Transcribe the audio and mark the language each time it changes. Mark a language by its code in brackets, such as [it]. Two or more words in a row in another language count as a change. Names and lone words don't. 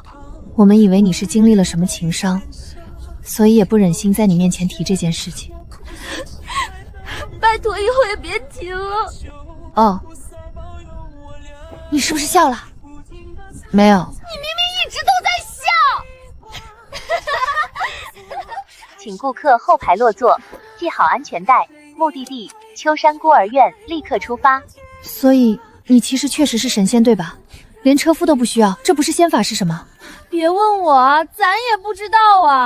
[zh] 我們以為你是經歷了什麼情傷，所以也不忍心在你面前提這件事情。拜託以後也別提了。哦，你是不是笑了？沒有。你明明一直都在笑。請顧客後排落座，繫好安全帶，目的地秋山孤兒院，立刻出發。所以你其實確實是神仙對吧？連車夫都不需要，這不是仙法是什麼？別問我啊，咱也不知道啊。